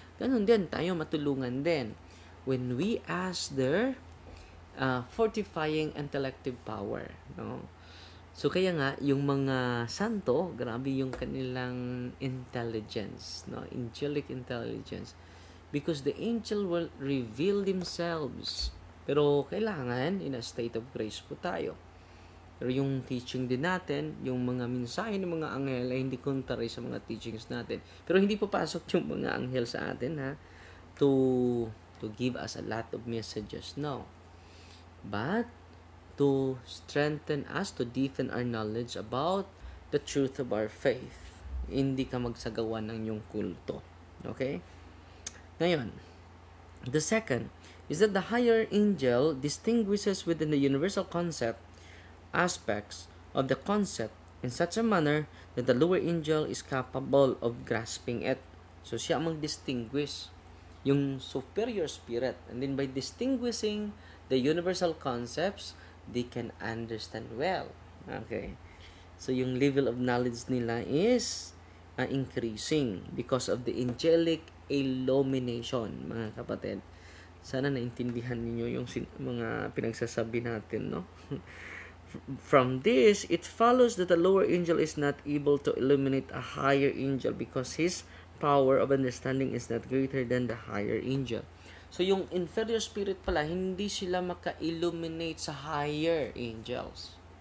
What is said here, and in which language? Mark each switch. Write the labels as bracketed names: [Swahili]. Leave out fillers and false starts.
[Filipino] Ganun din, tayo matulungan din [English] when we ask their fortifying intellective power, [Filipino] no? So, kaya nga, yung mga santo, grabe yung kanilang intelligence, no? [English] Angelic intelligence. Because the angel will reveal themselves. [Filipino] Pero kailangan, [English] in a state of grace [Filipino] po tayo. Pero yung teaching din natin, yung mga mensahe ng mga anghel ay hindi contrary sa mga teachings natin. Pero hindi papasok yung mga anghel sa atin, ha? [English] To give us a lot of messages, no. But to strengthen us, to deepen our knowledge about the truth of our faith. [Filipino] Hindi ka magsagawa ng yung kulto. [English] Okay? Ngayon, the second is that the higher angel distinguishes within the universal concept aspects of the concept in such a manner that the lower angel is capable of grasping it. [Filipino] So, siya mag-distinguish yung superior spirit. [English] And then by distinguishing the universal concepts, they can understand well. Okay? So, yung level of knowledge nila is increasing because of the angelic illumination, [Filipino] mga kapatid. Sana naintindihan niyo yung mga pinagsasabi natin, no? [English] From this, it follows that the lower angel is not able to illuminate a higher angel because his power of understanding is not greater than the higher angel. [Filipino] So, yung inferior spirit pala, hindi sila maka-illuminate sa higher angels.